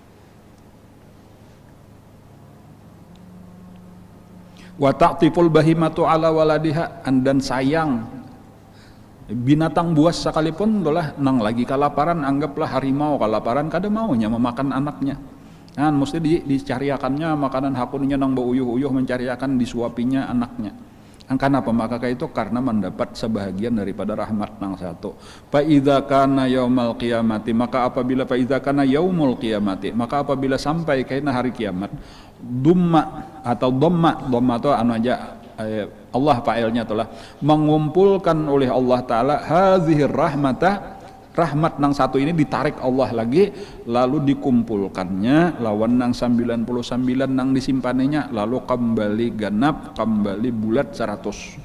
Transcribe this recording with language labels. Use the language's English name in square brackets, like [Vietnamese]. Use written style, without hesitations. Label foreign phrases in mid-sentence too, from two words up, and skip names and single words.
[Arabic] وتعطف البهيمة على ولدها, [Banjar] dan sayang binatang buas sekalipun dolah nang lagi kelaparan, anggaplah harimau kelaparan, kada maunya memakan anaknya. Mesti dicariakannya makanan hakunnya nang beuyuh-uyuh, mencariakan disuapinya anaknya. Kenapa? Maka itu karena mendapat sebahagian daripada rahmat nang satu. [Arabic] فإذا كان يوم القيامة, [Banjar] maka apabila apabila sampai kaina hari kiamat, dumma itu anu aja Allah fa'ilnya itulah mengumpulkan oleh Allah taala hadhir rahmat nang satu ini ditarik Allah lagi, lalu dikumpulkannya lawan nang 99 nang disimpaninya, lalu kembali ganap, kembali bulat 100.